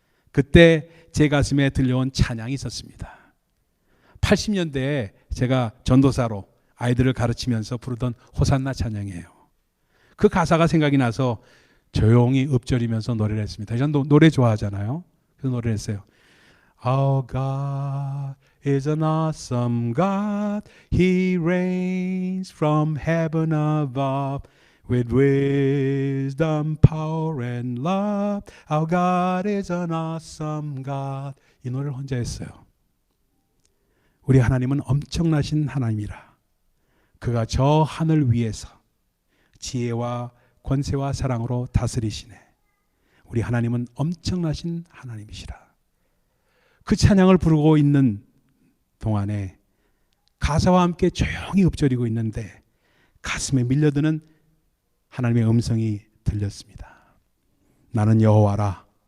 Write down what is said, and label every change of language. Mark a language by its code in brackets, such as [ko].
[ko] 그때 제 가슴에 들려온 찬양이 있었습니다. 80년대에 제가 전도사로 아이들을 가르치면서 부르던 호산나 찬양이에요. 그 가사가 생각이 나서 조용히 읊조리면서 노래를 했습니다. 저는 노래 좋아하잖아요. 그래서 노래를 했어요. [en] Our God is an awesome God. He reigns from heaven above with wisdom, power and love. Our God is an awesome God. [ko] 이 노래를 혼자 했어요. 우리 하나님은 엄청나신 하나님이라. 그가 저 하늘 위에서 지혜와 권세와 사랑으로 다스리시네. 우리 하나님은 엄청나신 하나님이시라. 그 찬양을 부르고 있는 동안에 가사와 함께 조용히 읊조리고 있는데 가슴에 밀려드는 하나님의 음성이 들렸습니다. 나는 여호와라.